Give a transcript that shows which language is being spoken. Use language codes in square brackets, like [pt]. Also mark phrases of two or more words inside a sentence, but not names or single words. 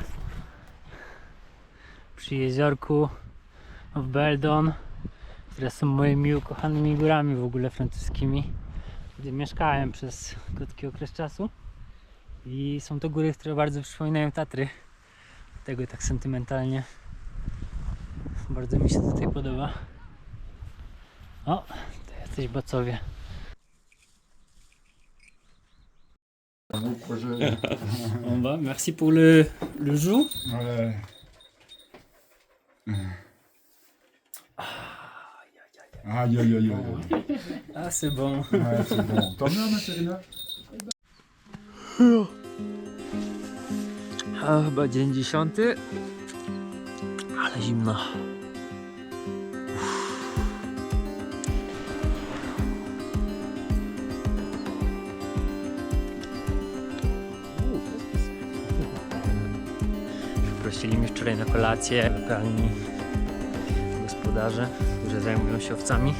[pl] Przy jeziorku w Beldon, które są moimi ukochanymi górami w ogóle francuskimi, gdzie mieszkałem przez krótki okres czasu. I są to góry, które bardzo przypominają Tatry. Dlatego tak sentymentalnie. Bardzo mi się tutaj podoba. O, to jacyś bacowie. [fr] On va, merci pour le jus. Ouais. Aïe aïe aïe aïe. Ah, c'est bon. Ouais, c'est bon. T'en veux, Macerina? [pl] A chyba dzień 10. Ale zimno. Prosili mnie wczoraj na kolację lokalni gospodarze, którzy zajmują się owcami.